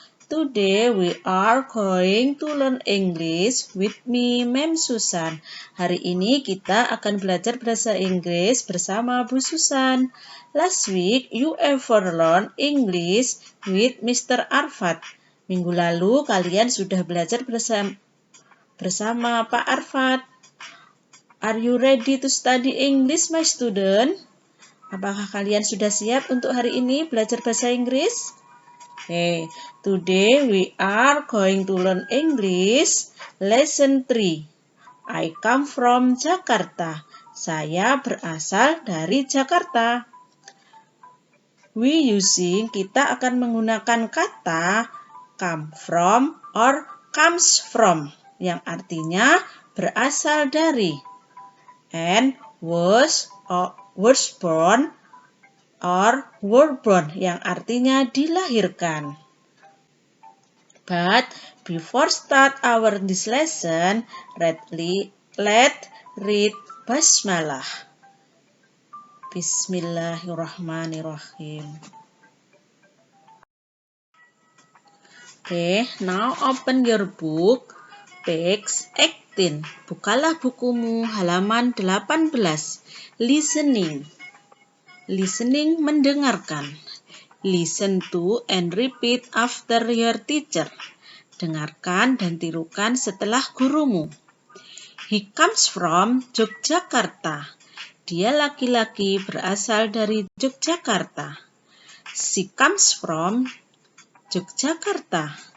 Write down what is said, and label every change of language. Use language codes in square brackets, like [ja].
[en] Today we are going to learn English with me, Ma'am Susan. [id] Hari ini kita akan belajar bahasa Inggris bersama Bu Susan. [en] Last week you ever learn English with Mr. Arfat. [id] Minggu lalu kalian sudah belajar bersama Pak Arfat. [en] Are you ready to study English, my student? [id] Apakah kalian sudah siap untuk hari ini belajar bahasa Inggris? [en] Okay, today we are going to learn English lesson 3. I come from Jakarta. [id] Saya berasal dari Jakarta. Kita akan menggunakan kata come from or comes from yang artinya berasal dari, and was born or were born yang artinya dilahirkan. [en] But before start this lesson, let's read Basmalah. [ar] Bismillahirrahmanirrahim. [en] Okay, now open your book, page 18. [id] Bukalah bukumu halaman 18. Listening. Listening, mendengarkan. [en] Listen to and repeat after your teacher. [id] Dengarkan dan tirukan setelah gurumu. [en] He comes from Yogyakarta. [id] Dia laki-laki berasal dari Yogyakarta. [en] She comes from Yogyakarta.